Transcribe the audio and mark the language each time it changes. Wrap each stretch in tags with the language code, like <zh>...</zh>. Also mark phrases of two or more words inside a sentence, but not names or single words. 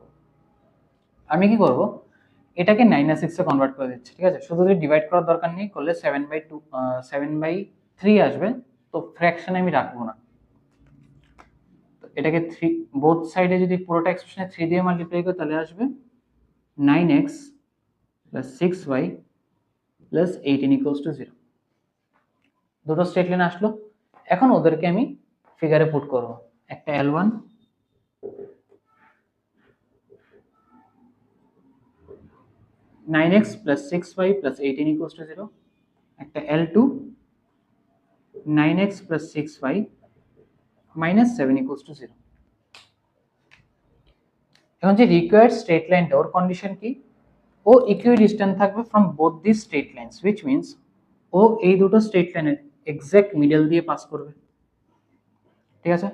<bn>আমি কি করব, এটাকে 9 আর 6 এ কনভার্ট করে দিচ্ছি, ঠিক আছে। শুধু ডিভাইড করার দরকার নেই, করলে 7/3 আসবে, তো ফ্র্যাকশন আমি রাখবো না। তো এটাকে 3</bn> <en>both side</en> <bn>যদি পুরোটা এক্সপ্রেশনে 3 দিয়ে মাল্টিপ্লাই করি তাহলে আসবে</bn> <en>9x plus 6y plus 18 equals to 0।</en> <bn>দুটো স্ট্রেট লাইন আসলো, এখন ওদেরকে আমি ফিগারে পুট করব।</bn> <en>একটা L1 9x plus 6y plus 18 equals to 0, একটা L2 9x plus 6y minus 7 equals to 0।</en> <bn>এখন যে</bn> <en>required straight line</en> <bn>ওর কন্ডিশন কি, ও ইকুইডিস্টেন্ট থাকবে</bn> <en>from both the straight lines, which means</en> <bn>ও এই দুটো স্ট্রেট লাইনের</bn> <en>exact middle</en> <bn>দিয়ে পাস করবে, ঠিক আছে।</bn>